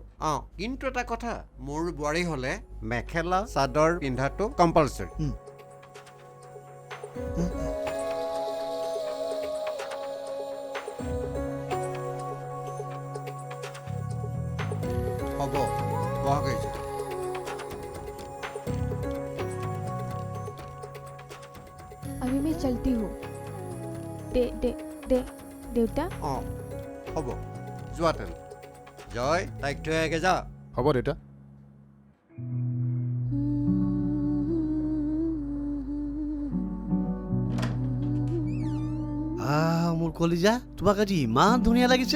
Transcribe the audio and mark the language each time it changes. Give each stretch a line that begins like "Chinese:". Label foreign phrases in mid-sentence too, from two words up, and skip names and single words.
Assamese: কিন্তু এটা কথা, মোৰ বোৱাৰী হ'লে মেখেলা চাদৰ পিন্ধাটো কম্পালচৰি। হ'ব বহা গৈছে।
Hindi: अभी मैं चलती हूँ। दे दे दे देवता।
Assamese: হ'ব যোৱা তেন। জয় তাইক থৈ আগে যা। হ'ব দেউতা। মোৰ কলিজা, তোমাক আজি ইমান ধুনীয়া লাগিছে।